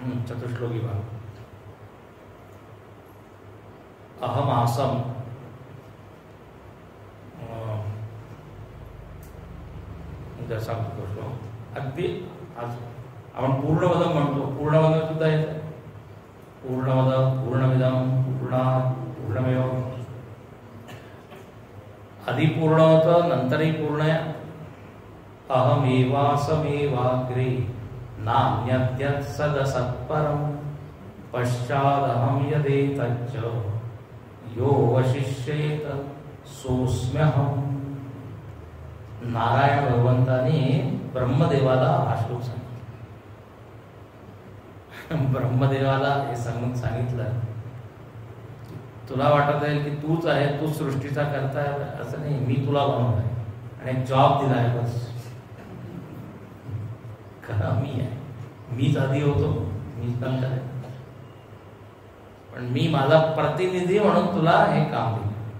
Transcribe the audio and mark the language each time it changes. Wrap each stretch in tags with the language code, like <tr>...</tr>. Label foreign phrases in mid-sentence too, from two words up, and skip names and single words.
<mr>चतुश्लोकी भाग.</mr> <sa>अहम आसम</sa> <mr>सांगतो श्लोक. अगदी आज आपण पूर्णवदम म्हणतो, पूर्णवदम सुद्धा येत आहे.</mr> <sa>पूर्णवदम पूर्णमिदम पूर्णात् पूर्णमेव.</sa> <mr>आधी पूर्ण होतं, नंतरही पूर्ण आहे.</mr> <sa>अहमेवासमेवाग्रे नान्यद्यत् सदसत्परं पश्चादहं यदेतच्च यो वशिष्येत सोऽस्म्यहम्.</sa> <mr>नारायण भगवंताने ब्रह्मदेवाला हा श्लोक सांगितला. ब्रह्मदेवाला हे सांगितलं, तुला वाटत आहे की तूच आहे, तू सृष्टीचा करता आहे, असं नाही. मी तुला बनवलं आहे आणि एक जॉब दिला आहे, बस. खरं मी आहे, मीच आधी होतो, मीच नंतर आहे, पण मी माझा प्रतिनिधी म्हणून तुला हे काम दिलं.</mr>